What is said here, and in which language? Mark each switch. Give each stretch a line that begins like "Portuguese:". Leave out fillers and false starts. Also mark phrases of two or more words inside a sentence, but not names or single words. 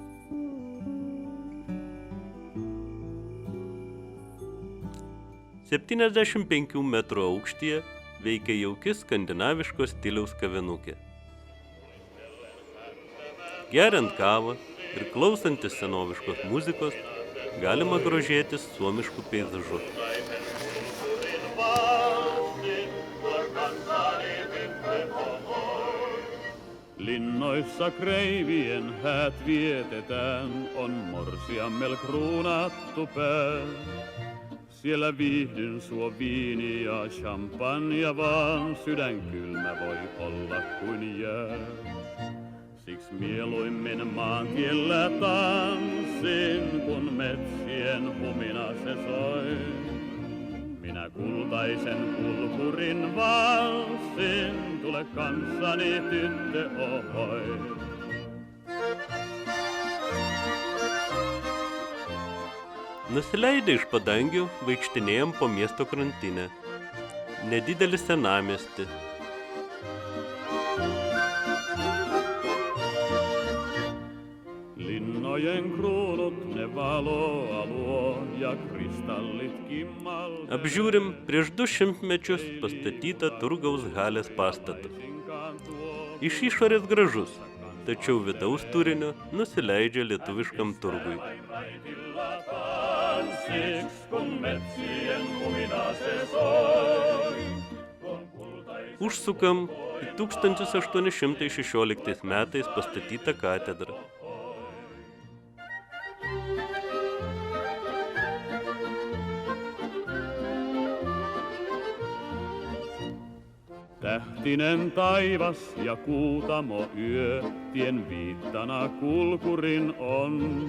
Lithuanian: ...75 metrų aukštyje veikia jauki skandinaviškos stiliaus kavinukė. Geriant kavą ir klausantis senoviškos muzikos, galima grožėtis suomišku peizažu.
Finnish: Linnoissa kreivien häät vietetään, on morsiammel kruunattu pää. Siellä viihdyn suo viini ja champagne, vaan sydän kylmä voi olla kuin jää. Siks mieluimmin maantiellä tanssin, kun metsien humina se soi. Minä kultaisen kulkurin valssin, tule kanssani tyttö ohoi.
Lithuanian: Nusileidę iš padangių vaikštinėjom po miesto krantinę. Nedidelis senamiestį.
Finnish: Linnojen kruunut ne valoa luo ja kristallit kimmaltelee.
Lithuanian: Apžiūrim prieš 200 mečius pastatytą Turgaus halės pastatą. Iš išorės gražus, tačiau vidaus turinio nusileidžia lietuviškam turgui. Užsukam į 1816 metais pastatytą katedrą.
Finnish: Tähtinen taivas ja kuutamo yö, tien viittana kulkurin on.